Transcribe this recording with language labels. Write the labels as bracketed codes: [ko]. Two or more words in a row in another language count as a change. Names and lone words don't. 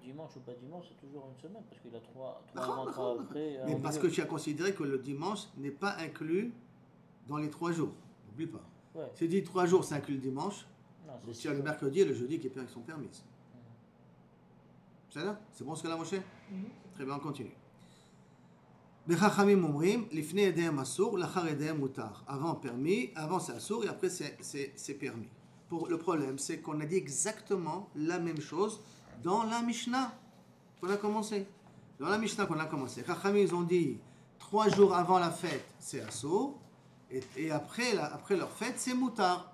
[fr] Dimanche ou pas dimanche, c'est toujours une semaine, parce qu'il a 3 avant, 3 après. Mais parce que tu as considéré que le dimanche n'est pas inclus dans les 3 jours, n'oublie pas. Ouais. C'est dit 3 jours, ça inclut le dimanche, Non, donc tu as le mercredi et le jeudi qui sont permises. C'est bon ce que là, Moshe? Très bien, on continue. [he] וחכמים אומרים, לפני אידם אסור, לאחר אידם מותר. [fr] Avant permis, avant c'est asur et après c'est permis. Le problème, c'est qu'on a dit exactement la même chose dans la Mishnah qu'on a commencé. Dans la Mishnah qu'on a commencé, Chachamim ils ont dit 3 jours avant la fête c'est asur et après leur fête c'est mutar.